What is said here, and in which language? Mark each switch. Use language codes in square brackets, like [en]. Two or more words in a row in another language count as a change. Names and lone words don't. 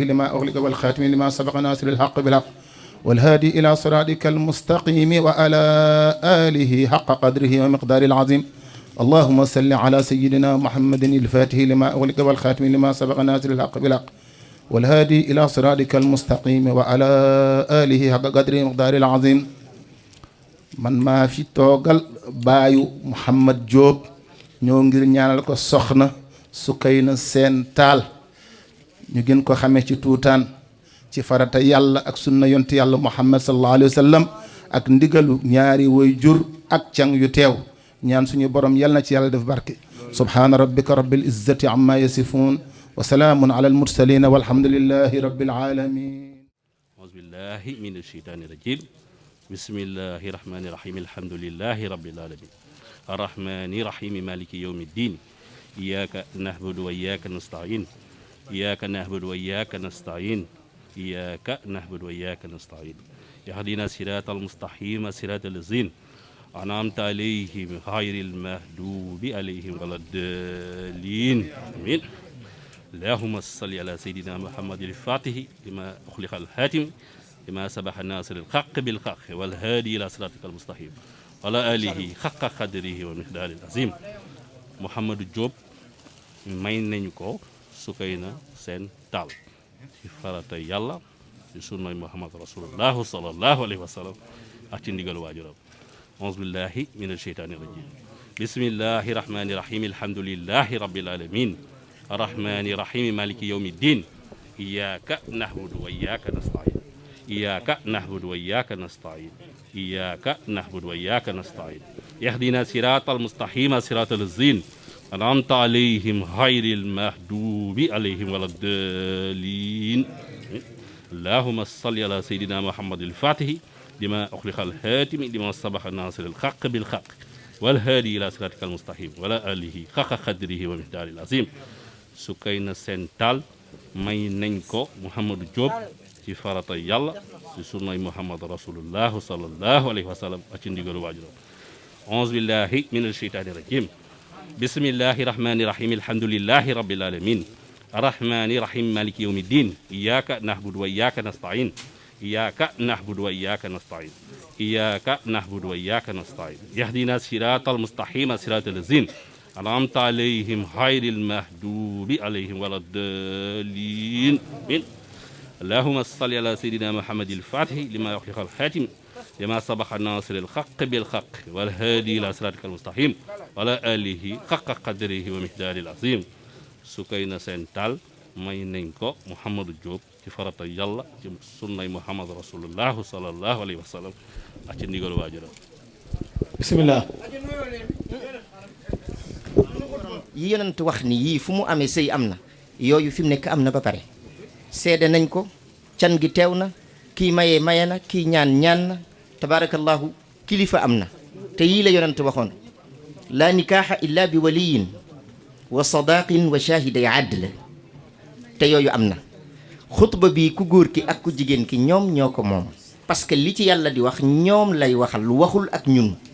[ar] لما أغلق والخاتم لما سبق ناصر الحق بالحق والهادي إلى صراطك المستقيم وعلى آله حق قدره ومقدار العظيم اللهم صل على سيدنا محمد الفاتح لما أغلق والخاتم لما سبق ناصر الحق بالحق والهادي إلى صراطك المستقيم وعلى آله حق قدره ومقدار العظيم [wo] man maa fi toogal baayu Mouhamad Diop ñoo ngir ñaanal ko soxna Sukayna Seen Taal ñu gën ko xamee ci tuutaan ci farata yàlla ak sunna yonti yàlla Muhammad [ar] صلى الله عليه وسلم [wo] ak ndigalu ñaari way jur ak càng yu teew ñaan suñu borom yal na ci yàlla def barke [ar] سبحان ربك رب العزة عما يصفون وسلام على المرسلين والحمد لله رب العالمين أعوذ بالله من الشيطان الرجيم بسم الله الرحمن الرحيم الحمد لله رب العالمين الرحمن الرحيم مالك يوم الدين إياك نعبد وإياك نستعين إياك نعبد وإياك نستعين إياك نعبد وإياك نستعين اهدنا الصراط المستقيم صراط الذين أنعمت عليهم غير المغضوب عليهم ولا الضالين آمين اللهم صل على سيدنا محمد الفاتح لما أغلق الخاتم لما سبح الناصر الحق بالحق والهادي إلى صراطك المستقيم وعلى آله حق قدره ومقداره العظيم [wo] Mouhamad Diop may nañu ko Sukayna Seen Taal ci farata yàlla ci sunnay Muhammad [ar] رسول الله صلى الله عليه وسلم [wo] ak ci ndigal waajuram [ar] أعوذ بالله من الشيطان الرجيم بسم الله الرحمن الرحيم الحمد لله رب العالمين الرحمن الرحيم مالك يوم الدين إياك نعبد وإياك نستعين إياك نعبد وإياك نستعين إياك نعبد وإياك نستعين اهدنا صراط المستقيم صراط الذين أنعمت عليهم غير المغضوب عليهم ولا الضالين اللهم صل على سيدنا محمد الفاتح لما أخلق الهاتم لما سبق الناصر الحق بالحق والهادي إلى صراطك المستقيم ولا آله حق قدره ومقداره العظيم [wo] Sukayna Sène Tall may nañ ko Mouhamadou Diop ci farata yàlla ci sunnay Muhammad [ar] رسول الله صلى الله عليه وسلم [wo] ak ci ndigalu waajuram auzu [ar] بالله من الشيطان الرجيم بسم الله الرحمن الرحيم الحمد لله رب العالمين الرحمن الرحيم مالك يوم الدين إياك نعبد وإياك نستعين إياك نعبد وإياك نستعين إياك نعبد وإياك نستعين اهدنا الصراط المستقيم صراط الذين أنعمت عليهم غير المغضوب عليهم ولا الضالين اللهم صل على سيدنا محمد الفاتح لما يخلق الخاتم لما سبق الناصر الحق بالحق والهادي إلى صراطك المستقيم وعلى آله حق قدره ومقداره العظيم [wo] Sukayna Sène Tall may nañ ko Mouhamadou Diop ci farata yàlla ci sunnay Muhammad [ar] رسول الله صلى الله عليه وسلم [wo] ak ci ndigalu waajuram [ar] bismillah [wo] yi yonent wax ni yii fu mu amee sëy am na yooyu fi mu nekk am na ba pare seede nañ ko can gi teew na kii maye maye na kii ñaan ñaan na tabaarakallahu kilifa am na te yii la yonent waxoon [ar] لا نكاح إلا بولي وصداق وشاهدي عدل [wo] te yooyu am na xutba bi ku góor ki ak ku jigéen ki ñoom ñoo ko moom [fr] parce que [wo] li ci yàlla di wax ñoom lay waxal waxul ak ñun